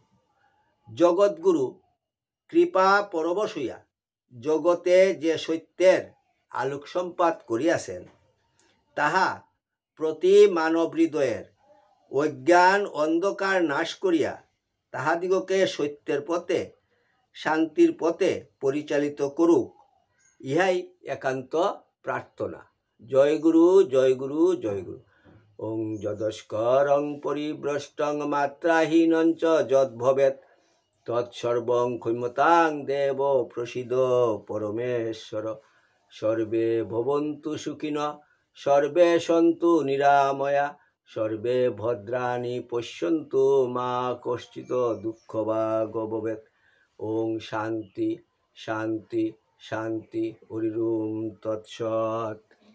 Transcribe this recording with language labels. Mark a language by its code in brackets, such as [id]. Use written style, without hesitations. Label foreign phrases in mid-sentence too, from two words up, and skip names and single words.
[bn] জগৎগুরু কৃপা পরবশ হইয়া জগতে যে সত্যের আলোকসম্পাত করিয়াছেন তাহা প্রতি মানব হৃদয়ের অজ্ঞান অন্ধকার নাশ করিয়া তাহাদিগকে সত্যের পথে, শান্তির পথে পরিচালিত করুক, ইহাই একান্ত প্রার্থনা। জয় গুরু, জয় গুরু, জয় গুরু। [sa] ওং যদস্করং পরিভ্রষ্টং মাত্রাহীনঞ্চ যদ্ভবেৎ তৎসর্বং ক্ষম্যতাং দেব প্রসীদ পরমেশ্বর। সর্বে ভবন্তু সুখিনঃ, সর্বে সন্তু নিরাময়া, সর্বে ভদ্রাণি পশ্যন্তু মা কশ্চিৎ দুঃখভাগ্ ভবেৎ। ওং শান্তি শান্তি শান্তি। হরি ওম তৎসৎ।